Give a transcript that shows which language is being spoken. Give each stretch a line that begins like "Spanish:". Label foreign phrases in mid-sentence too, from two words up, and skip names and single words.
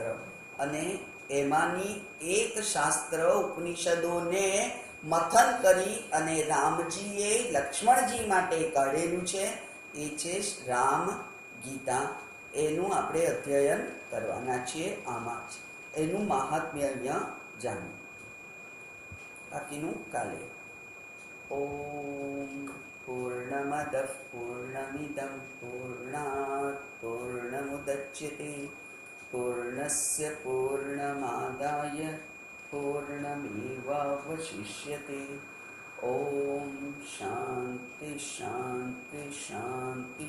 Gujarati: અને એમાંની એક શાસ્ત્ર ઉપનિષદોને મથન કરી અને રામજીએ લક્ષ્મણજી માટે કાઢેલું છે, એ છે રામ ગીતા. એનું આપણે અધ્યયન કરવાના છીએ. આમાં જ એનું મહાત્મ્ય અહીંયા જાણ્યું, બાકીનું કાલે.
Sanskrit: ओम पूर्णमद पूर्णमिदं पूर्णात पूर्णमुदच्यते पूर्णस्य पूर्णमादाय पूर्णमेवावशिष्यते। ओम शांति शांति शांति।